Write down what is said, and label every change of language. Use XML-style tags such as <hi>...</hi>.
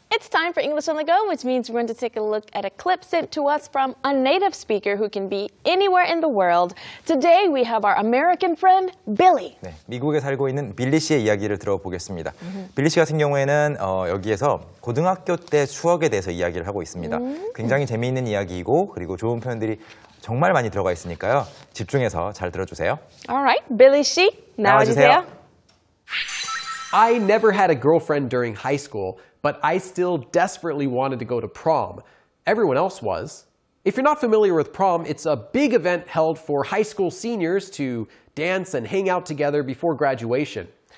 <en>time for English on the Go, which means we're going to take a look at a clip sent to us from a native speaker who can be anywhere in the world. Today we have our American friend, Billy.</en> <ko>네, 미국에 살고 있는 빌리 씨의 이야기를 들어보겠습니다. 빌리 씨 같은 경우에는 여기에서 고등학교 때 추억에 대해서 이야기를 하고 있습니다. 굉장히 재미있는 이야기이고 그리고 좋은 표현들이 정말 많이 들어가 있으니까요. 집중해서 잘 들어주세요. Alright, Billy 씨, 나와주세요.</ko> <en>I never had a girlfriend during high school, but I still desperately wanted to go to prom. Everyone else was. If you're not familiar with prom, it's a big event held for high school seniors to dance and hang out together before graduation.</en>